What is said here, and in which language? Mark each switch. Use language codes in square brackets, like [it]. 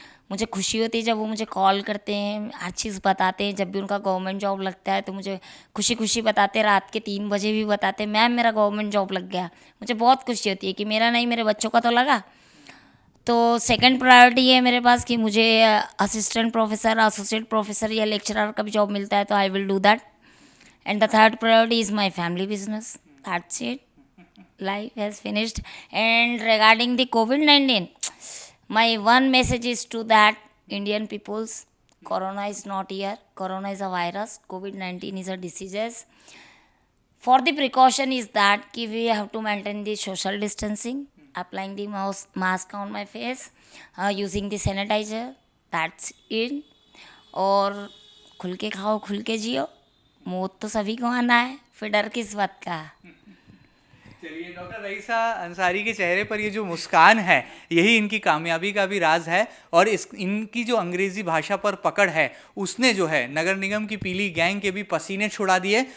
[hi] मुझे खुशी होती है जब वो मुझे कॉल करते हैं, हर चीज़ बताते हैं। जब भी उनका गवर्नमेंट जॉब लगता है तो मुझे खुशी बताते, रात के 3 बजे भी बताते, मैम मेरा गवर्नमेंट जॉब लग गया। मुझे बहुत खुशी होती है कि मेरा नहीं, मेरे बच्चों का तो लगा। तो सेकंड प्रायोरिटी है मेरे पास कि मुझे असिस्टेंट प्रोफेसर, एसोसिएट प्रोफेसर या लेक्चरर का भी जॉब मिलता है तो [en] I will do that. And the third priority is my family business. That's it. Life has finished. And regarding the COVID-19, my one message is to that Indian peoples: Corona is not here. Corona is a virus. COVID-19 is a disease. For the precaution is that कि we have to maintain the social distancing, applying the mask on my face, using the sanitizer. That's it. [hi] और खुल के खाओ, खुल के जियो। मौत तो सभी को आना है, फिर डर किस बात का? चलिए, डॉक्टर रईसा अंसारी के चेहरे पर ये जो मुस्कान है, यही इनकी कामयाबी का भी राज है। और इनकी जो अंग्रेजी भाषा पर पकड़ है, उसने जो है नगर निगम की पीली गैंग के भी पसीने छुड़ा दिए।